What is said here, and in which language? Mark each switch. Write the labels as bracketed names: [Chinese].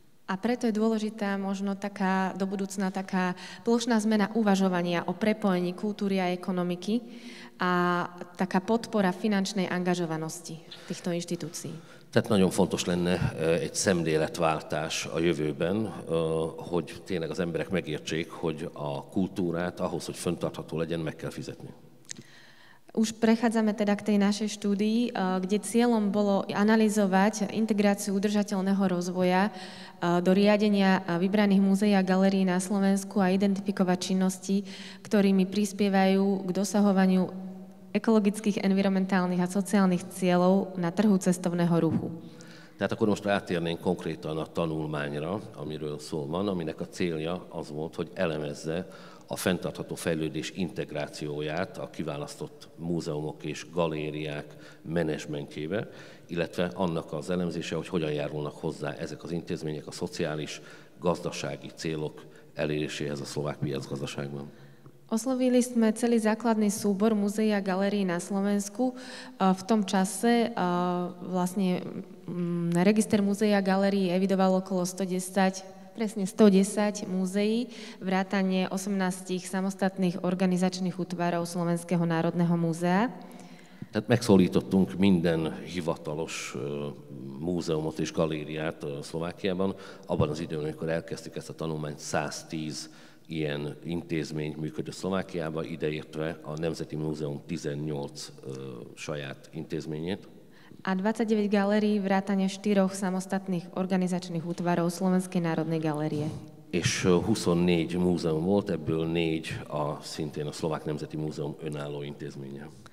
[Slovak] A preto je dôležitá možno taká do budúcna taká plošná zmena uvažovania o prepojení kultúry a ekonomiky a taká podpora finančnej angažovanosti týchto inštitúcií. [Hungarian] Tehát nagyon fontos lenne egy szemléletváltás a jövőben, hogy tényleg az emberek megértsék, hogy a kultúrát ahhoz, hogy fenntartható legyen, meg kell fizetni. [Slovak] Už prechádzame teda k tej našej štúdii, kde cieľom bolo analyzovať integráciu udržateľného rozvoja do riadenia vybraných múzeí a galérií na Slovensku a identifikovať činnosti, ktorými prispievajú k dosahovaniu ekologických, environmentálnych a szociálnych cieľov na trhu cestovného ruchu. [Hungarian] Tehát akkor most átérnénk konkrétan a tanulmányra, amiről szó van, aminek a célja az volt, hogy elemezze a fenntartható fejlődés integrációját a kiválasztott múzeumok és galériák menedzsmentjébe, illetve annak az elemzése, hogy hogyan járulnak hozzá ezek az intézmények a szociális, gazdasági célok eléréséhez a szlovák piacgazdaságban. [Slovak] Oslovili sme celý základný súbor múzeí a galérií na Slovensku. V tom čase vlastne register múzeí a galérií evidoval okolo 110 múzeí, vrátane 18 samostatných organizačných útvarov Slovenského národného múzea. [Hungarian] Tehát megszólítottunk minden hivatalos múzeumot és galériát Szlovákiában. Abban az időben, amikor elkezdtük ezt a tanulmányt, 110 ilyen intézmény működött Szlovákiában, ideértve a Nemzeti Múzeum 18 saját intézményét. [Slovak] A 29 galérií vrátane 4 samostatných organizačných útvarov Slovenskej národnej galérie. [Hungarian] És 24 múzeum volt, ebből 4 szintén a Szlovák Nemzeti Múzeum önálló intézménye.